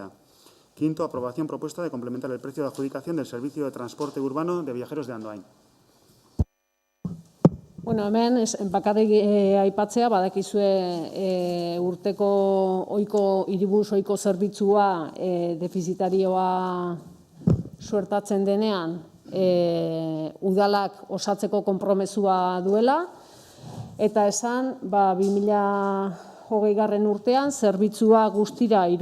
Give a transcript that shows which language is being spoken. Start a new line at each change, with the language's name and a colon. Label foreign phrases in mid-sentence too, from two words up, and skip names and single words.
Spanish: Quinto, aprobación propuesta de complementar el precio de adjudicación del servicio de transporte urbano de viajeros de Andoain.
Basque: Hemen, bakarrik aipatzea, badakizue urteko hiribus ohiko zerbitzua defizitarioa suertatzen denean, udalak osatzeko konpromezua duela, eta esan, 2020 urtean, zerbitzua guztira